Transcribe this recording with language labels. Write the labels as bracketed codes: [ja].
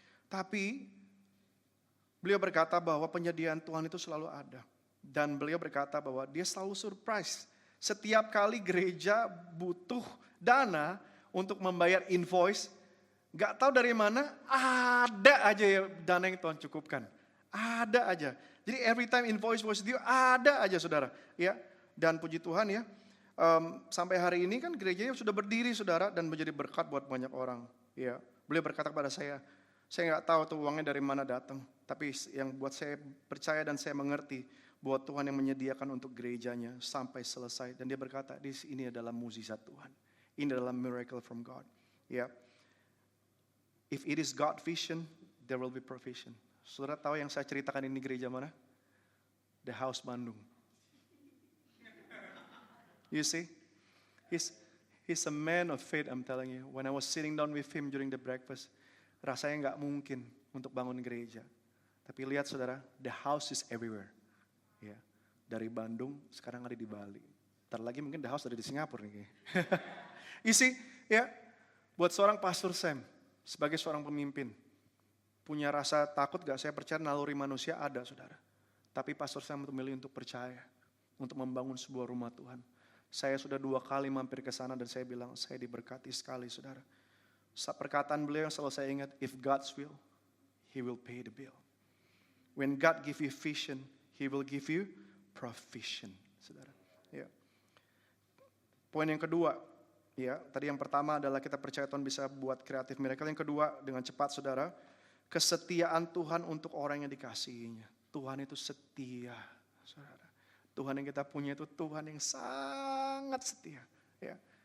[id] Tapi beliau berkata bahwa penyediaan Tuhan itu selalu ada. Dan beliau berkata bahwa dia selalu surprise. Setiap kali gereja butuh dana untuk membayar invoice, gak tahu dari mana, ada aja ya dana yang Tuhan cukupkan. Ada aja. Jadi [en] every time invoice was due, [id] ada aja saudara. Ya. Dan puji Tuhan ya, sampai hari ini kan gerejanya sudah berdiri saudara dan menjadi berkat buat banyak orang. Ya. Beliau berkata kepada saya nggak tahu tuh uangnya dari mana datang. Tapi yang buat saya percaya dan saya mengerti bahwa Tuhan yang menyediakan untuk gerejanya sampai selesai. Dan dia berkata, ini adalah mukjizat Tuhan. Ini adalah [en] miracle from God. [id] Ya. [en] If it is God vision, there will be provision. [id] Saudara tahu yang saya ceritakan ini gereja mana? [en] The House Bandung. You see? He's a man of faith, I'm telling you. When I was sitting down with him during the breakfast, [id] rasanya nggak mungkin untuk bangun gereja. Tapi lihat saudara, [en] the house is everywhere. [id] Ya, dari Bandung sekarang ada di Bali. Ntar lagi mungkin the house ada di Singapura nih. Isi, ya, buat seorang Pastor Sam, sebagai seorang pemimpin, punya rasa takut gak? Saya percaya naluri manusia ada saudara. Tapi Pastor Sam memilih untuk percaya. untuk membangun sebuah rumah Tuhan. Saya sudah 2 kali mampir ke sana dan saya bilang, saya diberkati sekali saudara. Perkataan beliau yang selalu saya ingat, [en] if God's will, He will pay the bill. When God give you vision, He will give you provision, saudara. [id] Ya. Poin yang kedua, ya, tadi yang pertama adalah kita percaya Tuhan bisa buat kreatif miracle. Yang kedua, dengan cepat saudara, kesetiaan Tuhan untuk orang yang dikasihinya. Tuhan itu setia, saudara. Tuhan yang kita punya itu Tuhan yang sangat setia. Ya.